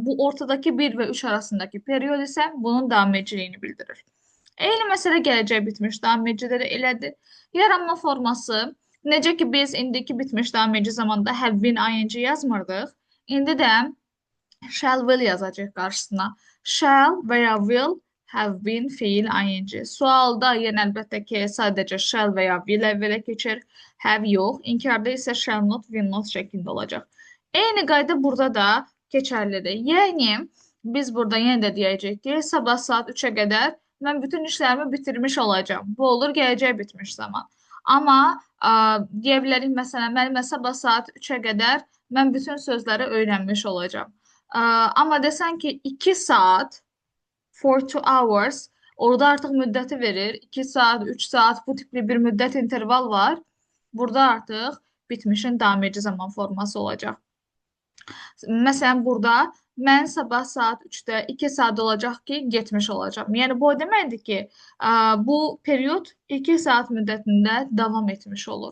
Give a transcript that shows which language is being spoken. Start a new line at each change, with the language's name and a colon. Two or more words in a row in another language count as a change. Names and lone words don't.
Azerbaijani: Bu, ortadakı 1 və 3 arasındakı period isə bunun davam ediciliyini bildirir. Eyni məsələ gələcək bitmiş davam edicidə də elədir. Yaranma forması, necə ki, biz indiki bitmiş davam edici zamanda
English: have been ing
Azerbaijani: yazmırdıq. İndi də
English: shall will
Azerbaijani: yazacaq qarşısına.
English: Shall
Azerbaijani: və ya
English: will have been fiil ing.
Azerbaijani: Sualda yenə əlbəttə ki, sadəcə shall və ya will əvvələ keçir. Have yox. İnkarda isə
English: shall not, will not
Azerbaijani: şəklində olacaq. Eyni qayda burada da keçərlidir. Yəni, biz burada yenə də deyəcəyik ki, sabah saat 3-ə qədər mən bütün işlərimi bitirmiş olacağam. Bu olur gələcək bitmiş zaman. Amma deyə bilərik, məsələn, mən sabah saat 3-ə qədər mən bütün sözləri öyrənmiş olacağam. Amma desən ki, 2 saat,
English: for 2 hours,
Azerbaijani: orada artıq müddəti verir. 2 saat, 3 saat bu tipli bir müddət interval var. Burada artıq bitmişin daim edici zaman forması olacaq. Məsələn, burada mən sabah saat 3-də 2 saat olacaq ki, getmiş olacağam. Yəni, bu o deməkdir ki, bu period 2 saat müddətində davam etmiş olur.